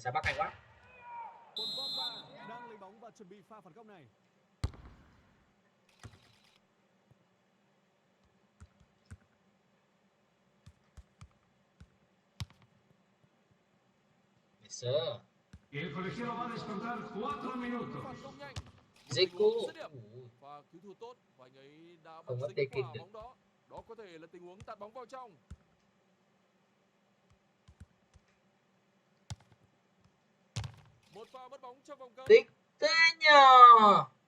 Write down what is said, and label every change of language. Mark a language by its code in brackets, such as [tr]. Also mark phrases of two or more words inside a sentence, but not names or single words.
[vi] sẽ bắt hay quá. Paul Pogba đang lấy bóng và chuẩn bị pha phản công này. Sơ. [es] El colegiado va a descontar 4 minutos. [vi] Phản công nhanh. Zico. Và cứu thua tốt và anh ấy đã bắt Không có dính taking quả được. bóng đó. Đó có thể là tình huống tạt bóng vào trong. Một pha mất bóng trong vòng cấm. Tiếc thế nhờ.